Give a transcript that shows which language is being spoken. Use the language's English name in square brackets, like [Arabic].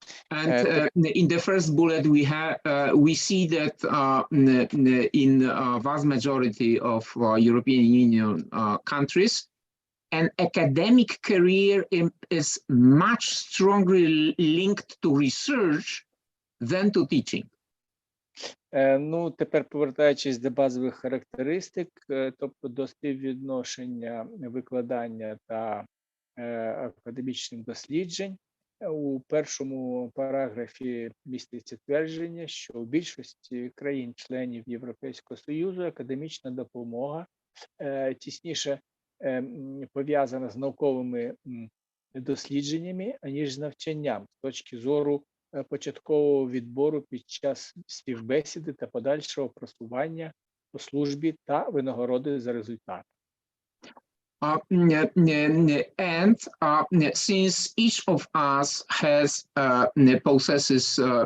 [English] And in the first bullet we see that in vast majority of European Union countries, an academic career is much strongly linked to research than to teaching. [Ukrainian] Ну, тепер повертаючись до базових характеристик, тобто до співвідношення викладання та академічних досліджень, у першому параграфі міститься твердження, що у більшості країн-членів Європейського Союзу академічна допомога тісніше пов'язана з науковими дослідженнями, аніж з навчанням з точки зору початкового відбору під час співбесіди та подальшого просування по службі та винагороди за результат. [English] And since each of us possesses